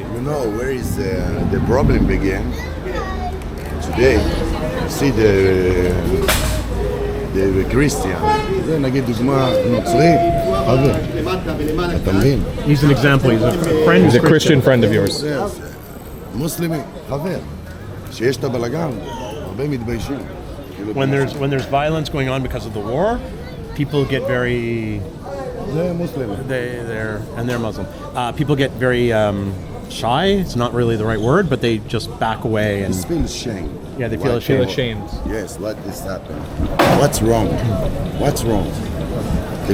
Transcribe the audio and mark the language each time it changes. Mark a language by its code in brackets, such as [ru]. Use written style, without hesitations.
[en] You know where is the problem began? Today, you see the Christian. [he] זה נגיד דוגמה נוצרי, חבר. אתה מבין? [en] He's an example. He's a friend. He's a Christian friend of yours. [he] מוסלמי, חבר. שיש את הבלגן, הרבה מתביישים. [en] When there's violence going on because of the war, people get very [he] זה מוסלמי. [en] they're Muslim. People get very shy. It's not really the right word, but they just back away and They feel shame. yeah, they feel Feel ashamed. ashamed. Yes, let this happen. What's wrong? What's wrong? The